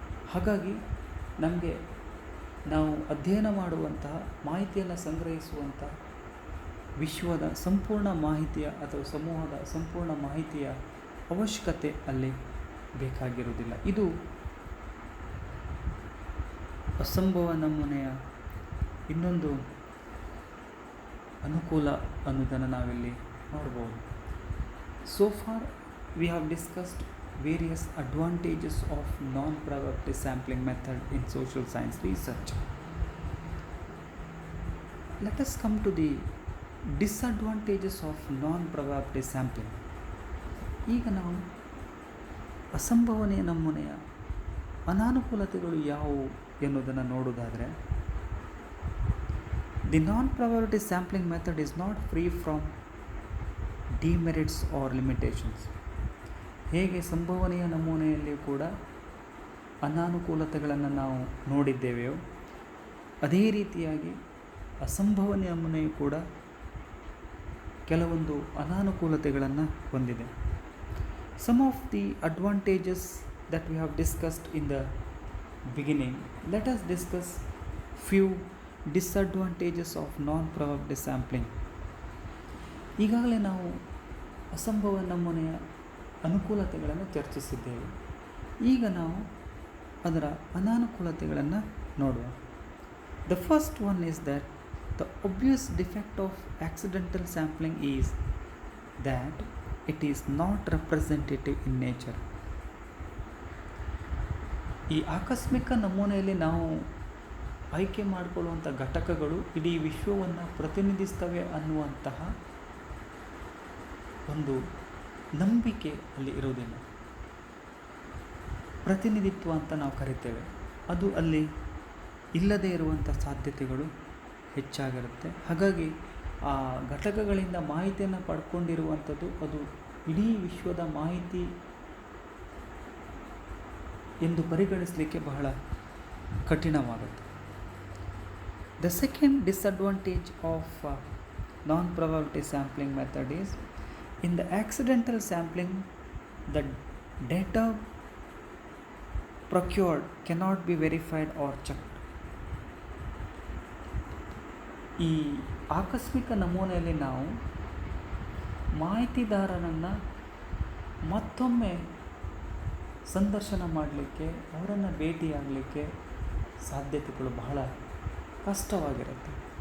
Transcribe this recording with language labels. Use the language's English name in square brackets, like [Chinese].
[Kannada] ಹಾಗಾಗಿ ನಮಗೆ ನಾವು ಅಧ್ಯಯನ ಮಾಡುವಂತಹ ಮಾಹಿತಿಯನ್ನು ಸಂಗ್ರಹಿಸುವಂತಹ ವಿಶ್ವದ ಸಂಪೂರ್ಣ ಮಾಹಿತಿಯ ಅಥವಾ ಸಮೂಹದ ಸಂಪೂರ್ಣ ಮಾಹಿತಿಯ ಅವಶ್ಯಕತೆ ಅಲ್ಲಿ ಬೇಕಾಗಿರುವುದಿಲ್ಲ. ಇದು ಅಸಂಭವ ನಮೂನೆಯ ಇನ್ನೊಂದು ಅನುಕೂಲ ಅನ್ನೋದನ್ನು ನಾವಿಲ್ಲಿ ನೋಡ್ಬೋದು. [English] So far we have discussed various advantages of non-probability sampling method in social science research. Let us come to the disadvantages of non-probability sampling. [Kannada] ಈಗ ನಾವು ಅಸಂಭವನೀಯ ನಮೂನೆಯ ಅನಾನುಕೂಲತೆಗಳು ಯಾವುವು ಎನ್ನುವುದನ್ನು ನೋಡುವುದಾದರೆ, [English] The non-probability sampling method is not free from demerits or limitations. [Kannada] ಹೇಗೆ ಸಂಭವನೀಯ ನಮೂನೆಯಲ್ಲಿ ಕೂಡ ಅನಾನುಕೂಲತೆಗಳನ್ನು ನಾವು ನೋಡಿದ್ದೇವೆಯೋ, ಅದೇ ರೀತಿಯಾಗಿ ಅಸಂಭವನೀಯ ನಮೂನೆಯು ಕೂಡ ಕೆಲವೊಂದು ಅನಾನುಕೂಲತೆಗಳನ್ನು ಹೊಂದಿದೆ. [English] Some of the advantages that we have discussed in the beginning, let us discuss few disadvantages of non-probability sampling. [Kannada] ಈಗಾಗಲೇ ನಾವು ಅಸಂಭವ ನಮೂನೆಯ ಅನುಕೂಲತೆಗಳನ್ನು ಚರ್ಚಿಸಿದ್ದೇವೆ. ಈಗ ನಾವು ಅದರ ಅನಾನುಕೂಲತೆಗಳನ್ನು ನೋಡುವ. [English] The first one is that the obvious defect of accidental sampling is that it is not representative in nature. [Kannada] ಈ ಆಕಸ್ಮಿಕ ನಮೂನೆಯಲ್ಲಿ ನಾವು ಆಯ್ಕೆ ಮಾಡಿಕೊಳ್ಳುವಂಥ ಘಟಕಗಳು ಇಡೀ ವಿಶ್ವವನ್ನು ಪ್ರತಿನಿಧಿಸ್ತವೆ ಅನ್ನುವಂತಹ ಒಂದು ನಂಬಿಕೆ ಅಲ್ಲಿ ಇರುವುದಿಲ್ಲ. ಪ್ರತಿನಿಧಿತ್ವ ಅಂತ ನಾವು ಕರಿತೇವೆ, ಅದು ಅಲ್ಲಿ ಇಲ್ಲದೇ ಇರುವಂಥ ಸಾಧ್ಯತೆಗಳು ಹೆಚ್ಚಾಗಿರುತ್ತೆ. ಹಾಗಾಗಿ ಆ ಘಟಕಗಳಿಂದ ಮಾಹಿತಿಯನ್ನು ಪಡ್ಕೊಂಡಿರುವಂಥದ್ದು ಅದು ಇಡೀ ವಿಶ್ವದ ಮಾಹಿತಿ ಎಂದು ಪರಿಗಣಿಸಲಿಕ್ಕೆ ಬಹಳ ಕಠಿಣವಾಗುತ್ತೆ. [English] The second disadvantage of non-probability sampling method is, in the accidental sampling, the data procured cannot be verified or checked. [Kannada] ಈ ಆಕಸ್ಮಿಕ ನಮೂನೆಯಲ್ಲಿ ನಾವು ಮಾಹಿತಿದಾರರನ್ನು ಮತ್ತೊಮ್ಮೆ ಸಂದರ್ಶನ ಮಾಡಲಿಕ್ಕೆ, ಅವರನ್ನು ಭೇಟಿಯಾಗಲಿಕ್ಕೆ ಸಾಧ್ಯತೆಗಳು ಬಹಳ ಕಷ್ಟವಾಗಿರುತ್ತೆ.